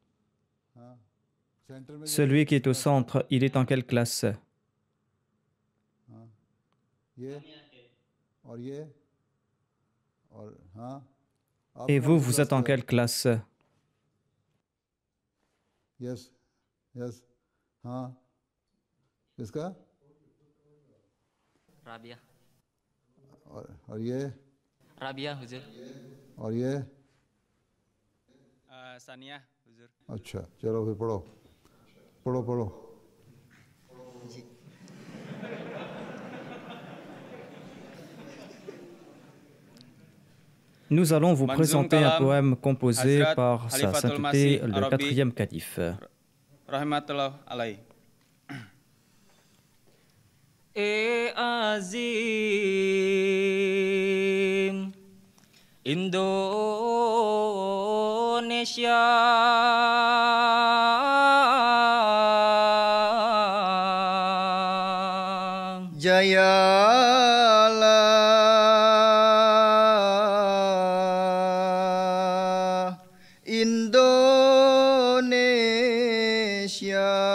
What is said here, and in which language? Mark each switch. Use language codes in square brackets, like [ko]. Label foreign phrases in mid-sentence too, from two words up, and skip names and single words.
[fr] Celui qui est au centre, il est en quelle classe? Et vous, vous êtes en quelle classe? [en] Yes. Yes. [hi] हाँ किसका? राबिया और ये? राबिया हुजूर। और ये? सानिया हुजूर। अच्छा चलो फिर पढ़ो पढ़ो पढ़ो। [fr] Nous allons vous présenter un poème composé par Sa Sainteté, le quatrième calife. [ar] رحمة الله عليه. [id] E azim Indonesia Jayalah Indonesia